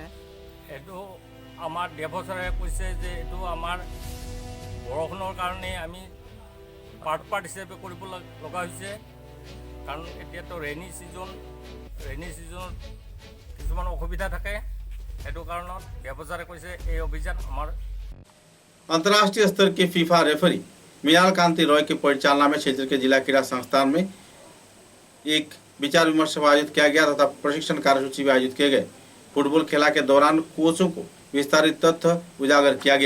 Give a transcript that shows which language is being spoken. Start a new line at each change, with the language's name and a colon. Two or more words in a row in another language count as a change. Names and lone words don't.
Assamese: এইটো আমাৰ ডিএফঅ ছাৰে কৈছে যে এইটো আমাৰ বৰষুণৰ কাৰণে আমি পাৰ্ট হিচাপে কৰিব লগা হৈছে, কাৰণ এতিয়াতো ৰেইনি ছিজনত কিছুমান অসুবিধা থাকে, সেইটো কাৰণত ডিএফঅ ছাৰে কৈছে এই অভিযান আমাৰ।
Hindi: अंतर्राष्ट्रीय स्तर के फीफा रेफरी मृणाल कांति रॉय के परिचालना में क्षेत्र के जिला क्रीड़ा संस्थान में एक विचार विमर्श सभा आयोजित किया गया तथा प्रशिक्षण कार्यसूची भी आयोजित किए गए। फुटबॉल खेला के दौरान कोचों को विस्तारित तथ्य उजागर किया गया।